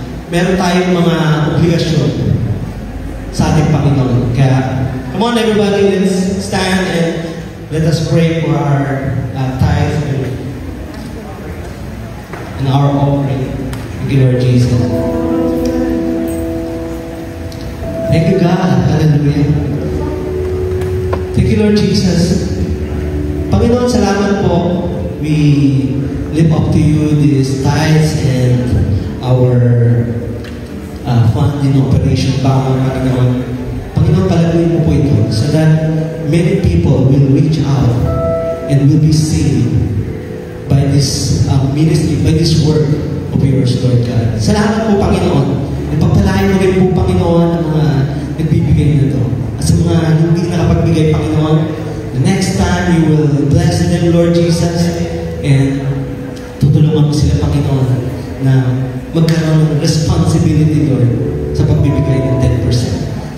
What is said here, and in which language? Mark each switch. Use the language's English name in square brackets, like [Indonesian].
[Filipino] Meron tayong mga obligasyon sa ating Panginoon. [English] Kaya, come on everybody, let's stand and let us pray for our tithes and our offering. Thank you, Lord Jesus. Thank you, God. Hallelujah. Thank you, Lord Jesus. [Filipino] Panginoon, salamat po. [English] We lift up to you these tithes and our fund in operation, Panginoon. [Filipino] Panginoon, palaguin mo po ito [English] so that many people will reach out and will be saved by this ministry, by this work of yours, Lord God. [Filipino] Salamat po, Panginoon. Ipagpalain mo rin po, Panginoon, ang mga nagbibigay na ito. At sa mga hindi nakapagbigay, Panginoon, [English] The next time, you will bless them, Lord Jesus, and [Filipino] tutulungan mo sila, Panginoon, na magkaroon ng [English] responsibility, Lord, [Filipino] sa pagbibigay ng [English] 10%.